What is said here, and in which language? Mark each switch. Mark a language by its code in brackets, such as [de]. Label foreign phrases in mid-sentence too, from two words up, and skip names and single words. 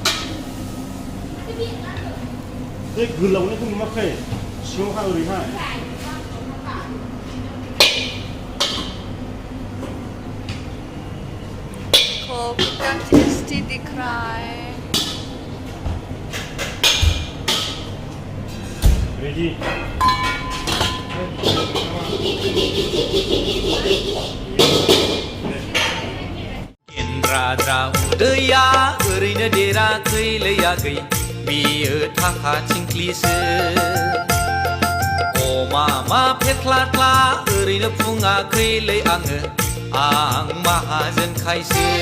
[brx] एक गोलावनो दं माखै सिङावहा ओरैहाय [hi] कितना टेस्टी दिख रहा है रेडी [brx] राद्रा उदैया ओरैनो देराखै लैयाखै बेयो थाखा थिंख्लिसो अमा फेख्लाख्ला ओरैनो फुङाखैलै आङो आं माहाजोनखायसो